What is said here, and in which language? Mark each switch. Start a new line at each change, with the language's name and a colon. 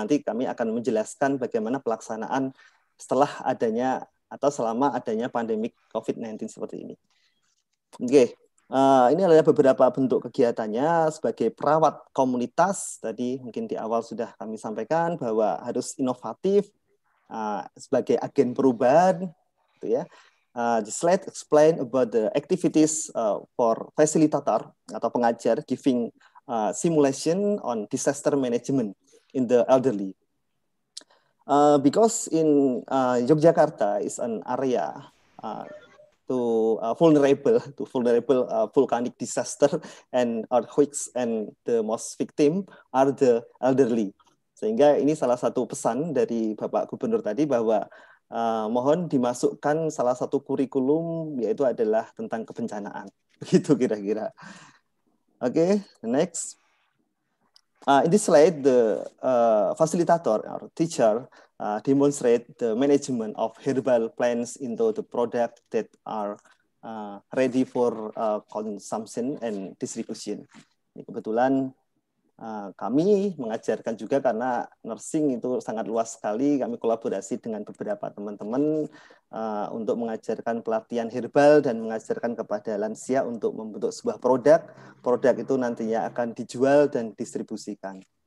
Indonesian: Nanti kami akan menjelaskan bagaimana pelaksanaan setelah adanya atau selama adanya pandemi COVID-19 seperti ini. Oke, ini adalah beberapa bentuk kegiatannya. Sebagai perawat komunitas, tadi mungkin di awal sudah kami sampaikan bahwa harus inovatif, sebagai agen perubahan, gitu ya.
English: The slide explain about the activities for facilitator
Indonesian: atau pengajar
English: giving simulation on disaster management in the elderly. Because in Yogyakarta is an area to vulnerable volcanic disaster and earthquakes, and the most victim are the elderly.
Indonesian: Sehingga ini salah satu pesan dari Bapak Gubernur tadi bahwa mohon dimasukkan salah satu kurikulum, yaitu adalah tentang kebencanaan. Begitu kira-kira. Oke, next.
English: In this slide, the facilitator or teacher demonstrate the management of herbal plants into the product that are ready for consumption and distribution.
Indonesian: Ini kebetulan kami mengajarkan juga karena nursing itu sangat luas sekali. Kami kolaborasi dengan beberapa teman-teman untuk mengajarkan pelatihan herbal dan mengajarkan kepada lansia untuk membentuk sebuah produk. Produk itu nantinya akan dijual dan didistribusikan.